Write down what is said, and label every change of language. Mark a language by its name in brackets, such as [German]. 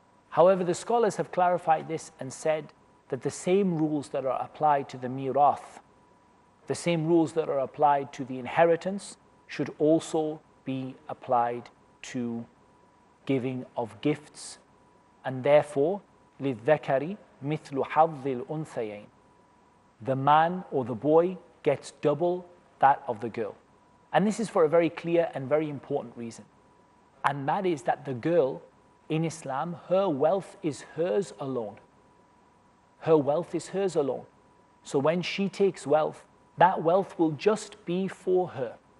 [English] However, the scholars have clarified this and said that the same rules that are applied to the mirath, the same rules that are applied to the inheritance, should also be applied to giving of gifts. And therefore, [Arabic] لِلذَّكَرِ مِثْلُ حَظِّ الْأُنْثَيَيْنِ. [English] The man or the boy gets double that of the girl. And this is for a very clear and very important reason. And that is that the girl in Islam, her wealth is hers alone. Her wealth is hers alone. So when she takes wealth, that wealth will just be for her.